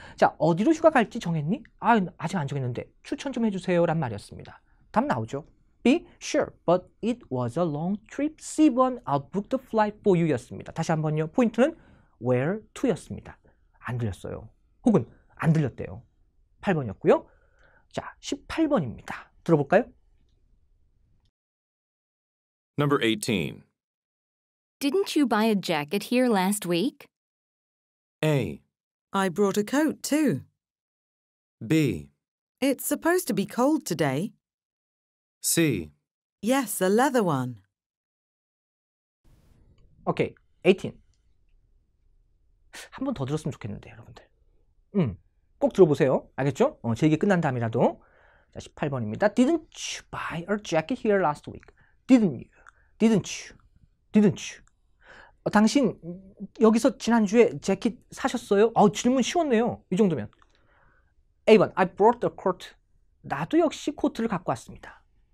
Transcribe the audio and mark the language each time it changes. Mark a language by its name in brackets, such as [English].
[Korean] 자, 어디로 휴가 갈지 정했니? 아직 안 정했는데 추천 좀 해주세요 란 말이었습니다. 답 나오죠? B. [English] Sure, but it was a long trip. C번 I'll book the flight for you [Korean] 였습니다. 다시 한번요. 포인트는 [English] where to [Korean] 였습니다. 안 들렸어요. 혹은 안 들렸대요. 8번이었고요. 자, 18번입니다. 들어볼까요? [English] Number 18. Didn't you buy a jacket here last week? A. I brought a coat too. B. It's supposed to be cold today. C. Yes, a leather one. [Korean] 오케이, 18. 한 번 더 들었으면 좋겠는데 여러분들. 꼭 들어보세요. 알겠죠? 제 얘기 끝난 다음이라도. 자, 18번입니다. [English] Didn't you buy a jacket here last week? Didn't you? [Korean] 당신 여기서 지난주에 재킷 사셨어요? 질문 쉬웠네요. 이 정도면. A번 [English] I brought a coat. [Korean] 나도 역시 코트를 갖고 왔습니다.